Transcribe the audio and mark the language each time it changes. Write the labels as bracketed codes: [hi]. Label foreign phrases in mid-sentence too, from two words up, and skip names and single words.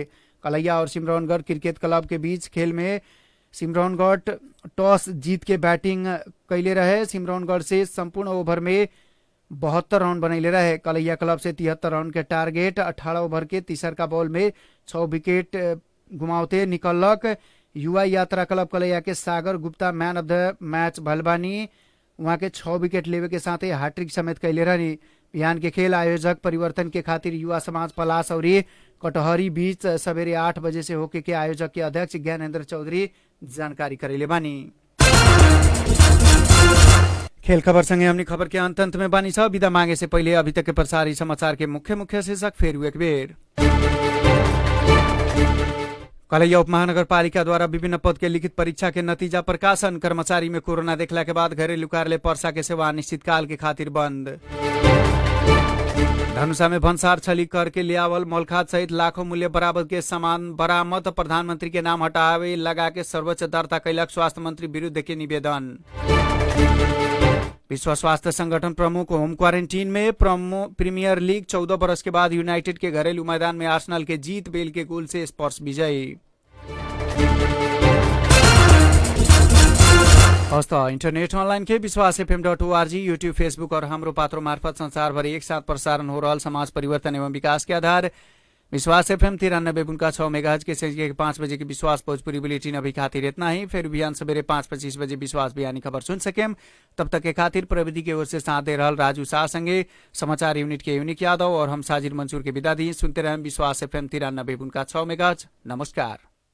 [bho] कलैया और सिमरौनगढ़ क्रिकेट क्लब के बीच खेल में सिमरौनगढ़ टॉस जीत के बैटिंग कैले रहे। सिमरौनगढ़ से संपूर्ण ओवर में 72 रन बनैले रहे। कलैया क्लब से 73 रन के टारगेट। 18 ओवर के तीसर का बॉल में 6 विकेट गुमावते निकलक। युवा यात्रा क्लब कलैया के सागर गुप्ता [en] man of the match [bho] भइल बानी। वहाँ के 6 विकेट लेवे के साथे हैट्रिक समेत कैले रहनी। बिहान के खेल आयोजक परिवर्तन के खातिर युवा समाज पलास और कटहरी बीच सवेरे 8 बजे से होके के आयोजक के अध्यक्ष ज्ञानेन्द्र चौधरी जानकारी करेले बानी। खेल खबर संगे हमनी खबर के अंत में बानी छ। विदा मांगे से पहले अभी तक के प्रसारित समाचार के मुख्य शीर्षक फेर एक बेर। कलैया उपमहानगरपालिका द्वारा विभिन्न पद के लिखित परीक्षा के नतीजा प्रकाशन। कर्मचारी में कोरोना देखला के बाद घरेलू कार्यालय पर्सा के सेवा अनिश्चितकाल के खातिर बंद। धनुषा में भन्सार छली करके लियावल मौलखाद सहित लाखों मूल्य बराबर के सामान बरामद। प्रधानमंत्री के नाम हटावे लगा के सर्वोच्च दर्ता कैलक स्वास्थ्य मंत्री विरुद्ध के निवेदन। विश्व स्वास्थ्य संगठन प्रमुख [en] home quarantine [bho] में। प्रीमियर लीग 14 बरस के बाद यूनाइटेड के घरेलू मैदान में आर्सेनल के जीत। बेल के गोल से स्पर्श विजयी। हस्त इंटरनेट अनलाइन के विश्वास FM.org, यूट्यूब, फेसबुक और हाम्रो पात्रो मार्फत संसारभरि एक साथ प्रसारण हो रहल समाज परिवर्तन एवं विकास के आधार विश्वास FM 93.6 मेगाहर्ट्ज के संगे 5 बजे की विश्वास भोजपुरी बुलेटिन अभी खातिर इतना ही। फिर बिहान सवेरे 5:25 बजे विश्वास बिहानी खबर सुन सकेम। तब तक के खातिर प्रविधि की ओर से साथ दे रहल राजू शाह संगे समाचार यूनिट के यूनिक यादव और हम साजिद मंसूर के विदा दी। सुनते रहें विश्वास FM 93.6 मेगाहर्ट्ज। नमस्कार।